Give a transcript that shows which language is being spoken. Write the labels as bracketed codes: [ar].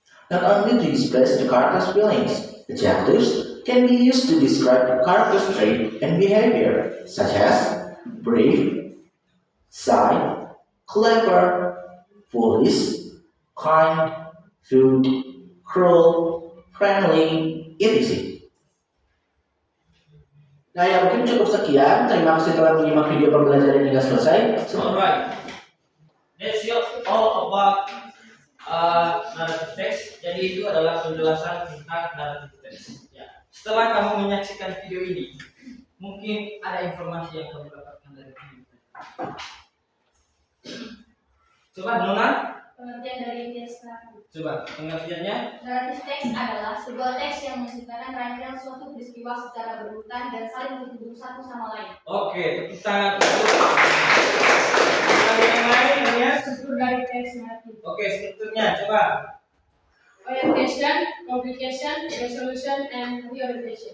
[en] Not only to express the character's feelings, adjectives can be used to describe the character's trait and behavior, such as brave, shy, clever, foolish, kind, rude, cruel, friendly, etc. [id] Nah ya mungkin cukup sekian. Terima kasih telah menyimak video pembelajaran hingga selesai. [en] Alright, that's all about narrative text. [id] Jadi itu adalah penjelasan tentang narrative text. Ya. Setelah kamu menyaksikan video ini, mungkin ada informasi yang kamu dapatkan dari video. Coba Nona, Pengertian dari teks tadi. coba pengertiannya. Narrative text adalah sebuah teks yang menceritakan rangkaian suatu peristiwa secara berurutan dan saling terhubung satu sama lain. Oke, tepuk tangan untuk yang lain ya. Struktur dari teks naratif. Oke, strukturnya coba. [en] orientation, complication, resolution, and reorientation.